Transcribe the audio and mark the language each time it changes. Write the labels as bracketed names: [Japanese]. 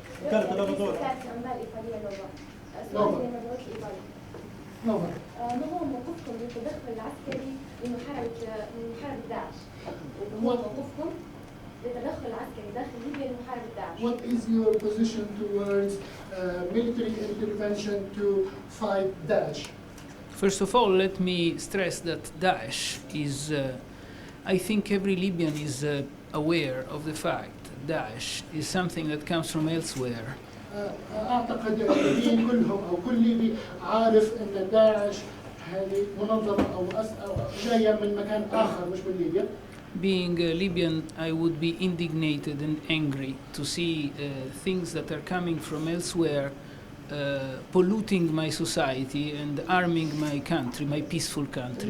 [Arabic] كانت أعمال إيطالية نوبة. سؤالي لمبعوث الإيطالي. نوبة. ما هو موقفكم للتدخل العسكري لمحاربة داعش؟ وما هو موقفكم للتدخل العسكري داخل ليبيا لمحاربة داعش؟ [English] What is your position towards military intervention to fight Daesh? First of all, let me stress that Daesh is, I think every Libyan is aware of the fact Daesh is something that comes from elsewhere. [Arabic] أعتقد الليبيين كلهم أو كل ليبي عارف أن داعش هذه منظمة أو جاية من مكان آخر مش من ليبيا. [English] Being a Libyan, I would be indignated and angry to see things that are coming from elsewhere polluting my society and arming my country, my peaceful country.